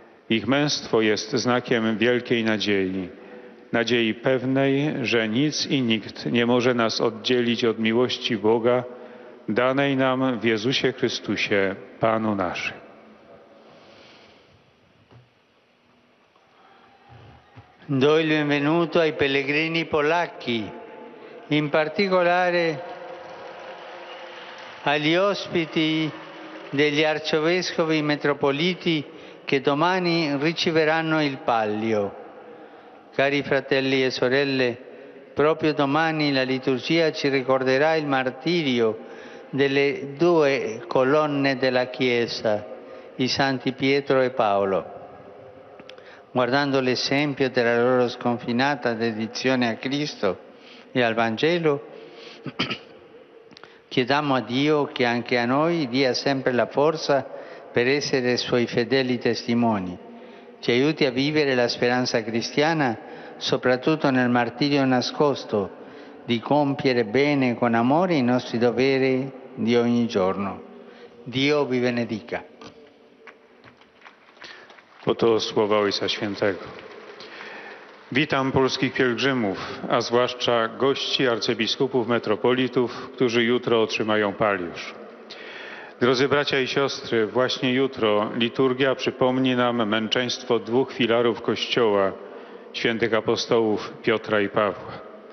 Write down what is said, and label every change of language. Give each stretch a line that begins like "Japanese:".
Polish: Ich męstwo jest znakiem wielkiej nadziei, nadziei pewnej, że nic i nikt nie może nas oddzielić od miłości Boga, danej nam w Jezusie Chrystusie, Panu naszym.
Italian: Do il benvenuto ai pellegrini polacchi, in particolare agli ospiti degli arcivescovi metropoliti che domani riceveranno il Pallio. Cari fratelli e sorelle, proprio domani la liturgia ci ricorderà il martirio delle due colonne della Chiesa, i santi Pietro e Paolo. Guardando l'esempio della loro sconfinata dedizione a Cristo e al Vangelo, chiediamo a Dio che anche a noi dia sempre la forza per essere Suoi fedeli testimoni. Ci aiuti a vivere la speranza cristiana, soprattutto nel martirio nascosto, di compiere bene con amore i nostri doveri di ogni giorno. Dio vi benedica.
Polish: Oto słowa Ojca Świętego. Witam polskich pielgrzymów, a zwłaszcza gości, arcybiskupów, metropolitów, którzy jutro otrzymają paliusz. Drodzy bracia i siostry, właśnie jutro liturgia przypomni nam męczeństwo dwóch filarów Kościoła, świętych apostołów Piotra i Pawła.